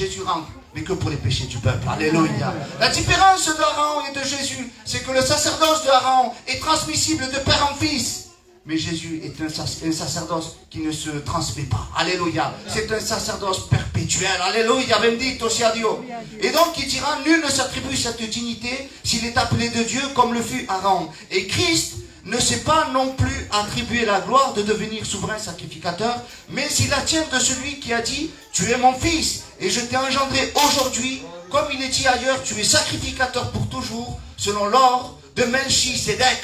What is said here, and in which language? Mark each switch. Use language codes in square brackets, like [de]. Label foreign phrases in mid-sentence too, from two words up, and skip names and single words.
[fr] Jésus rentre, mais que pour les péchés du peuple. Alléluia. La différence d'Aaron et de Jésus, c'est que le sacerdoce d'Aaron est transmissible de père en fils. Mais Jésus est un sacerdoce qui ne se transmet pas. Alléluia. C'est un sacerdoce perpétuel. Alléluia. [it] Bendito sia Dio. [fr] Et donc il dira, nul ne s'attribue cette dignité s'il est appelé de Dieu comme le fut Aaron. Et Christ ne s'est pas non plus attribué la gloire de devenir souverain sacrificateur, mais il la tient de celui qui a dit, tu es mon fils, et je t'ai engendré aujourd'hui, comme il est dit ailleurs, tu es sacrificateur pour toujours, selon l'ordre de Melchisédek.